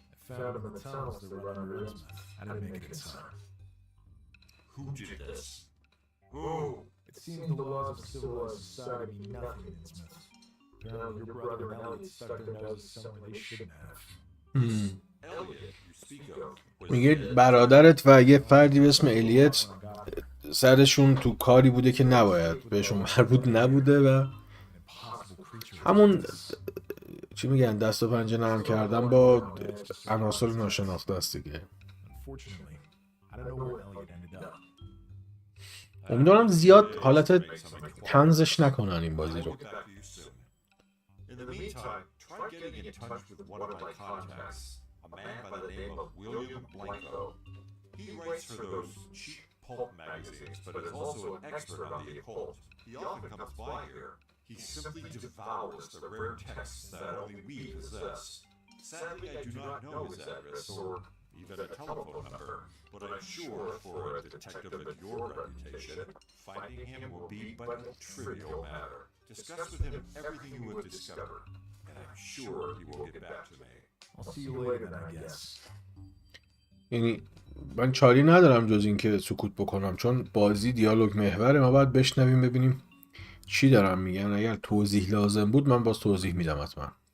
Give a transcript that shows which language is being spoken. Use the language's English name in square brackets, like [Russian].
[English] I found him in the tunnels that run under Innsmouth. I didn't make it in time. Who did this? Who? It seems the laws of civilized society mean nothing in Innsmouth. Apparently your brother and Elliot stuck their noses somewhere they shouldn't have. Elliot, you speak of. Was [Persian] میگه [English] dead. [Persian] برادرت و یه فردی به اسم الیت سرشون تو کاری بوده که نباید بهشون مربوط نبوده و همون چی میگن دست و پنجه نرم کردن با عناصر ناشناخته است دیگه. [English] Unfortunately, I don't know where Elliot ended up. [Persian] امیدوارم زیاد حالت طنزش نکنن این بازی [English] I'll [Persian] رو. [English] get back to you soon. In the meantime, try getting in touch with one of my contacts, a man by the name of William Blanco. He writes for those cheap pulp magazines, but is also an expert on the occult. He often comes by here. He simply devours the rare texts that only we possess. Sadly, I do not know his address or even a telephone number, but I'm sure for a detective of your reputation, finding him will be but a trivial matter. Discuss with him everything you would discover, and I'm sure he will get back to me. I'll see you later then, I guess. [Persian] یعنی من چاری ندارم جز این که سکوت بکنم، چون بازی دیالوگ محوره، ما باید بشنویم ببینیم چی دارن میگن. اگر توضیح لازم بود من باز توضیح میدم حتما.